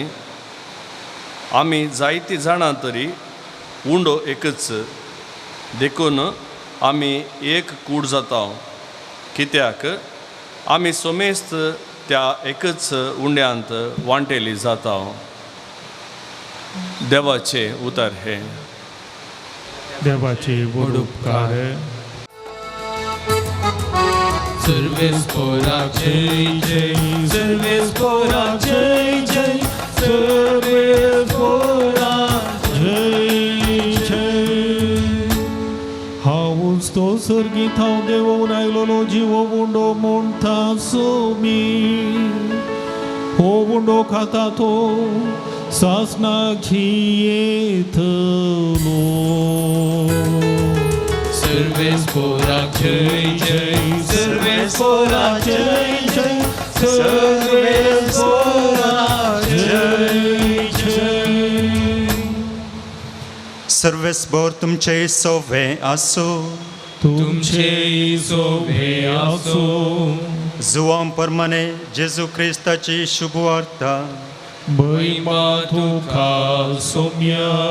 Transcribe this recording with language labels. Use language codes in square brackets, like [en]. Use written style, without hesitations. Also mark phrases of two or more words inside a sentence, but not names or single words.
[kok] आमी जायतीं जाणां तरी उंडो एकच, देखून आमी एक कूड जाता, कित्याक आमी सोमेस्त त्या एकच उंड्यांत वांटेली जाता. देवाचे उतर हे. देवाचे व्हड उपकार. सर्वेस्पोराक जय जय, सर्वेस्पोराक जय जय, सर्वेस्पोराक जय जय. हांव तो सर्गीत हांव देवून आयलोलो जिवो उंडो म्हणटा सोमी. हो उंडो खाता तो सासनाक जियेतलो. सर्वेस्पोराक जय जय, सर्वेस्पोराक जय जय, सर्वेस्पोराक जय जय. सर्वेस्पोर तुमचे सोवे आसो. तुमचे सोबे आसो. जुवां परमाने जेजू क्रिस्ताची शुभ वार्ता. महिमा तुका सोम्या.